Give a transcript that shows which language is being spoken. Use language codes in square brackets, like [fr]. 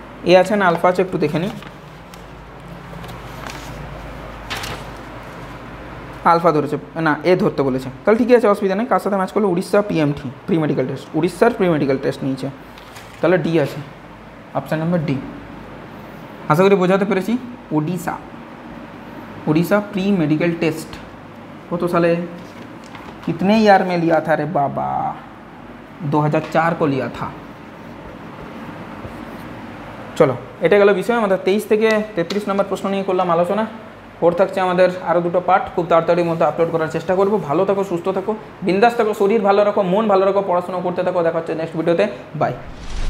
[bn] এ আছে না আলফা আছে একটু দেখে নিই। আলফা ধরেছে না, এ ধরতে বলেছে, তাহলে ঠিকই আছে, অসুবিধা নেই। কার সাথে ম্যাচ করলো? Orissa PMT, pre medical test, উড়িষ্যার প্রি মেডিকেল টেস্ট নিয়েছে, তাহলে ডি আছে, অপশান নাম্বার ডি। আশা করি বোঝাতে পেরেছি। [hi] Orissa, Orissa pre medical test वो तो साले कितने ईयर में लिया था रे बाबा? 2004 को लिया था। [bn] চলো, এটা গেল বিষয় আমাদের 23 থেকে 33 নম্বর প্রশ্ন নিয়ে করলাম আলোচনা। ওর থাকছে আমাদের আরও দুটো পার্ট, খুব তাড়াতাড়ির মধ্যে আপলোড করার চেষ্টা করব। ভালো থাকো, সুস্থ থাকো, বিন্দাস থাকো, শরীর ভালো রাখো, মন ভালো রাখো, পড়াশোনা করতে থাকো। দেখা হচ্ছে নেক্সট ভিডিওতে। বাই।